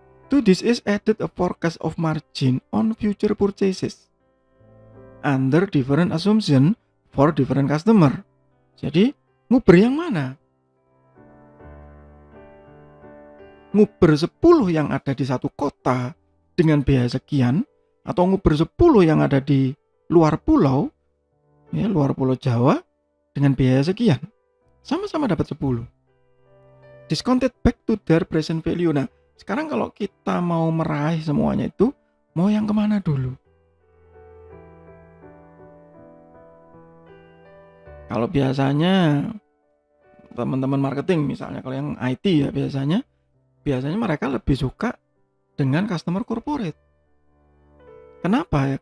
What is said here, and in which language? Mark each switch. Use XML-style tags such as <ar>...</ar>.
<en>To this is added a forecast of margin on future purchases under different assumption for different customer.</en> <id>Jadi nguber yang mana? Nguber 10 yang ada di satu kota dengan biaya sekian, atau nguber 10 yang ada di luar pulau, ya luar pulau Jawa dengan biaya sekian. Sama-sama dapat 10.</id> <en>Discounted back to their present value.</en> <id>Nah, sekarang kalau kita mau meraih semuanya itu, mau yang kemana dulu? Kalau biasanya teman-teman marketing misalnya, kalau yang IT ya biasanya mereka lebih suka dengan customer corporate. Kenapa ya?</id>